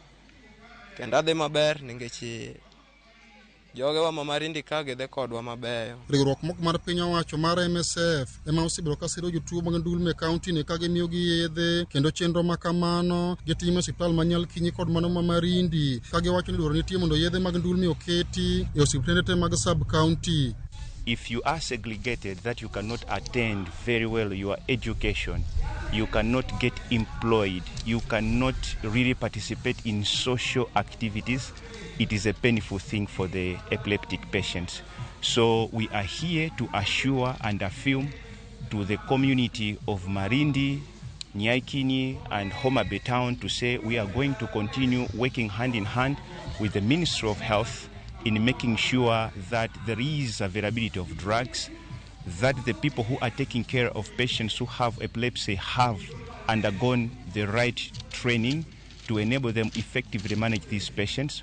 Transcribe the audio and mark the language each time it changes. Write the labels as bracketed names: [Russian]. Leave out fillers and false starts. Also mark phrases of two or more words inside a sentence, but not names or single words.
[Luo (Kenya and Tanzania)] Kendo adhi maber nikech jogewa ma Marindi ka gidhi kodwa mabeyo. Riwruok moko mar piny owacho mar MSF ema osebedo ka siro jotuo mag ndulme e kaunti ni ka gimiyo gi yedhe kendo chenro ma kamano gitimo osiptal ma Nyalkinyi kod mano ma Marindi ka giwacho ni dwaro nitie mondo yedhe mag ndulme oketi e osiptende te mag sub county. [English] If you are segregated, that you cannot attend very well your education, you cannot get employed, you cannot really participate in social activities, it is a painful thing for the epileptic patients. So we are here to assure and affirm to the community of Marindi, Nyalkinyi and Homa Bay town to say we are going to continue working hand in hand with the Ministry of Health in making sure that there is availability of drugs, that the people who are taking care of patients who have epilepsy have undergone the right training to enable them effectively manage these patients.